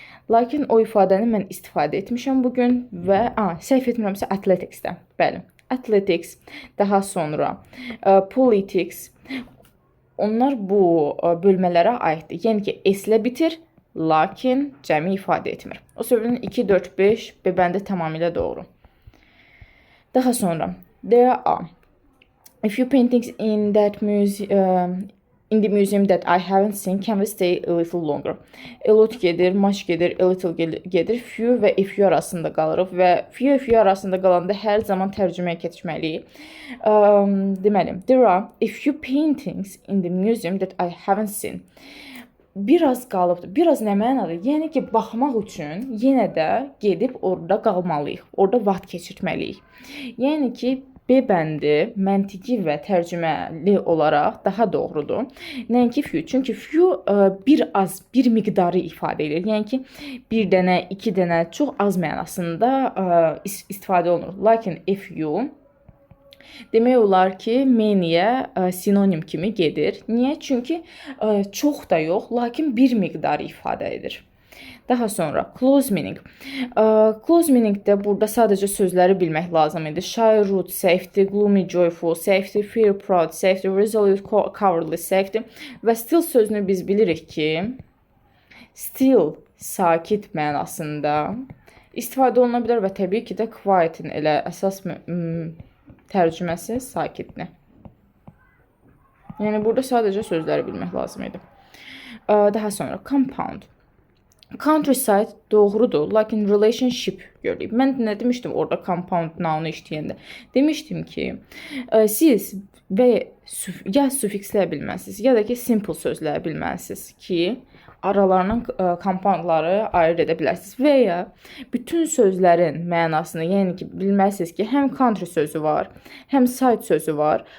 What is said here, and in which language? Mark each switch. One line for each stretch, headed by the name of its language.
Azerbaijani: Lakin o ifadəni mən istifadə etmişəm bugün və səhv etmirəmsə athletics-də. Bəli, athletics, daha sonra politics. Onlar bu bölmələrə aiddir. Yəni ki, S ilə bitir, lakin cəmi ifadə etmir. O səbəbdən 2, 4, 5 B bəndi tamamilə doğru. Daha sonra
English: there are a few paintings in the museum that I haven't seen. Can we stay a little longer?
Azerbaijani: A lot gedir, much gedir, a little gedir. Few və a few arasında qalırıq və few arasında qalanda hər zaman tərcüməyə keçməliyik. Deməli,
English: there are a few paintings in the museum that I haven't seen.
Azerbaijani: Biraz qalıbdır. Biraz nə mənadır? Yəni ki, baxmaq üçün yenə də gedib orada qalmalıyıq. Orada vaxt keçirməliyik. Yəni ki, B bəndi məntiqi və tərcüməli olaraq daha doğrudur. Nəinki few. Çünki few bir miqdarı ifadə edir. Yəni ki, bir dənə, iki dənə çox az mənasında istifadə olunur. Lakin a few demək olar ki, many-yə sinonim kimi gedir. Niyə? Çünki çox da yox, lakin bir miqdarı ifadə edir. Daha sonra close meaning. Close meaningdə burada sadəcə sözləri bilmək lazım idi.
English: Shy, rude, safety, gloomy, joyful, safety, fear, proud, safety, resolute, cowardly, safety
Azerbaijani: və still sözünü biz bilirik ki, still sakit mənasında istifadə oluna bilər və təbii ki də quiet-in elə əsas tərcüməsi sakitdir. Yəni burada sadəcə sözləri bilmək lazım idi. Daha sonra compound. Countryside doğrudur, lakin relationship görürük. Mən nə demişdim orada compound nounu işləyəndə? Demişdim ki, siz ya sufiksləyə bilməlisiniz, ya da ki, simple sözləyə bilməlisiniz ki, aralarından compoundları ayırt edə bilərsiniz. Və ya bütün sözlərin mənasını, yəni ki, bilməlisiniz ki, həm country sözü var, həm side sözü var.